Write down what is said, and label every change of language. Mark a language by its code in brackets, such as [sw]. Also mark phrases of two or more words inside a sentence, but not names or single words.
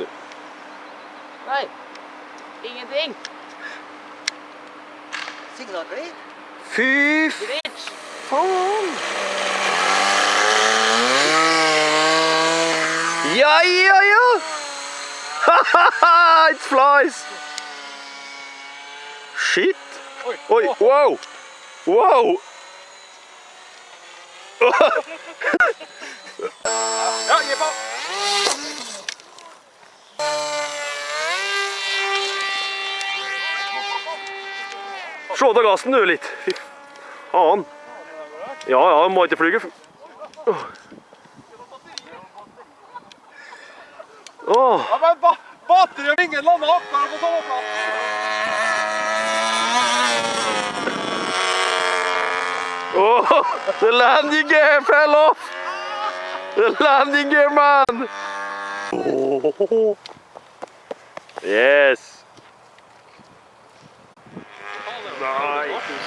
[no] Nei, ingenting. Signalgrid? Fy Glitch. faen! Ja, ja, ja! [en] Haha, it flies! Shit! Oi, wow! Wow! [no] Ja, gi på. Slå av gassen du litt. Fy faen. Ja, ja, må ikke flyge. Åh. Ja, men batteriet ringer landet opp her på sånn plass. [en] Oh, the landing gear fell off. The landing gear, man. Oh. Yes. Nice.